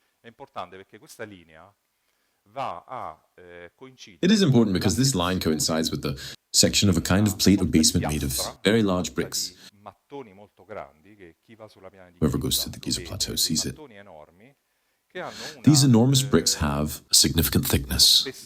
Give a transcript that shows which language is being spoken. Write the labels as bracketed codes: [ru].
[it] È importante perché questa linea va a coincidere. [en] It is important because this line coincides with the section of a kind of plate or basement made of very large bricks. [it] Mattoni molto grandi che chi va sulla piana di [en] Whoever goes to the Giza Plateau sees it. [it] mattoni enormi. [en] These enormous bricks have a significant thickness.